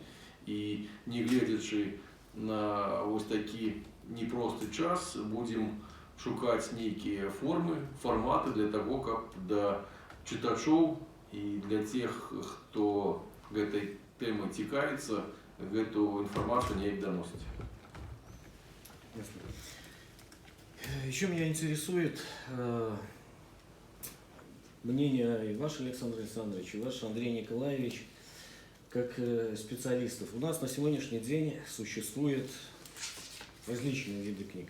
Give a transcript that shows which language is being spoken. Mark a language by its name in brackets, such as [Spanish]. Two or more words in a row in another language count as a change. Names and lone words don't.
[Belarusian] І не гледзячы на вось такі непросты час, будем шукаць нейкія формы, фарматы для того, каб да чытачоў і для тех, хто гэтай тэмай цікавіцца, гэту [Russian] информацию не доносить. Еще меня интересует мнение и ваше, Александр Александрович, и ваш, Андрей Николаевич, как специалистов. У нас на сегодняшний день существует различные виды книг.